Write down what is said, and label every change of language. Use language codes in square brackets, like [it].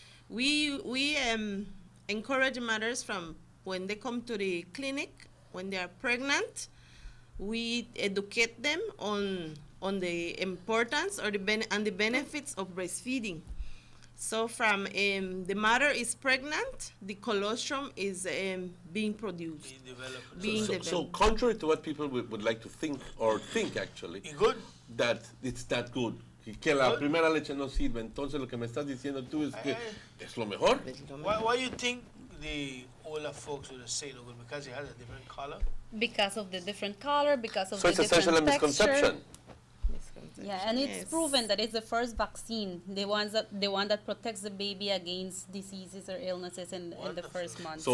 [en] We encourage mothers from when they come to the clinic, when they are pregnant, we educate them on the importance or the benefits of breastfeeding. So from the mother is pregnant, the colostrum is being produced. Being developed. So contrary to what people would like to think, actually, that it's that good. [es] Que la primera leche no sirve. Entonces lo que me estás diciendo tú es que es lo mejor. [en] Why you think the older folks would say no good? Because it has a different color? Because of the different color, because of so the it's essentially a misconception. Yeah, and it's proven that it's the first vaccine, the one that protects the baby against diseases or illnesses in the first months.